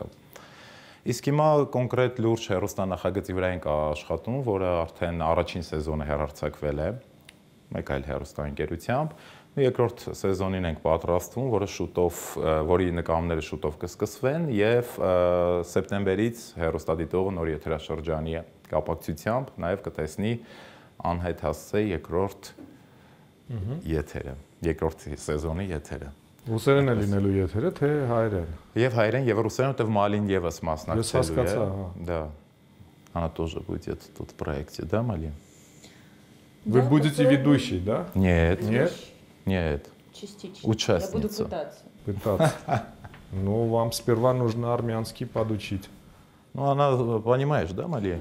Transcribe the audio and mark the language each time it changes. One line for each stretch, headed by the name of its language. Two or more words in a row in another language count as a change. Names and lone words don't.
Armenian: Իսկ հիմա կոնկրետ լուրջ հեռուստանախագծի վրա ենք աշխատում, որը արդեն առաջին սեզոնը հեռարձակվել է մեկ այլ հեռուստաընկերությամբ։ Երկրորդ սեզոնին ենք պատրաստվում, որի նկարները շուտով կսկսվեն եւ սեպտեմբերից հեռուստադիտողը նոր եթերաշրջանի կապակցությամբ նաեւ կտեսնի անհայտ հասցե երկրորդ եթերը, երկրորդ սեզոնի եթերը։ Ռուսերեն է լինելու եթերը, թե հայերեն։ Եվ հայերեն, եւ ռուսերեն, որտեղ Մալին եւս Ես մասնակցելու է։ հասկացա, հա։
Russian: Դա։ она тоже будет тут в проекте, да, Мали? Вы будете ведущей, да? Нет. Нет? Нет. Частично. Участница. Я буду пытаться. Пытаться. Ну, вам сперва нужно армянский подучить. Ну, она, понимаешь, да, Мали?